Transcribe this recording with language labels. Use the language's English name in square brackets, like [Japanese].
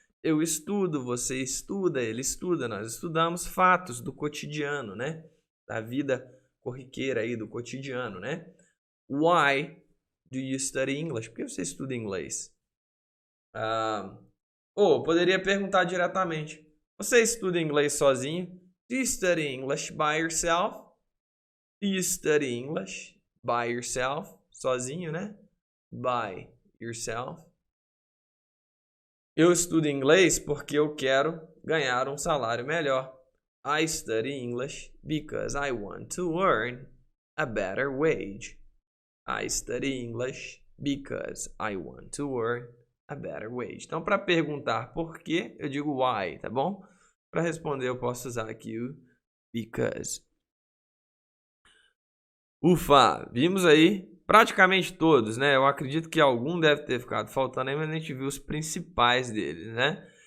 [Portuguese] Eu estudo, você estuda, ele estuda, nós estudamos fatos do cotidiano, né? Da vida corriqueira aí, do cotidiano, né? [English] Why do you study English? [Portuguese] Por que você estuda inglês? Poderia perguntar diretamente. Você estuda inglês sozinho? [English] Do you study English by yourself? Do you study English by yourself? [Portuguese] Sozinho, né? [English] By yourself. [Portuguese] Eu estudo inglês porque eu quero ganhar um salário melhor. [English] I study English because I want to earn a better wage. I study English because I want to earn a better wage. [Portuguese] Então, para perguntar por quê, eu digo why, tá bom? Para responder, eu posso usar aqui o because. Ufa, vimos aí praticamente todos, né? Eu acredito que algum deve ter ficado faltando aí, mas a gente viu os principais deles, né?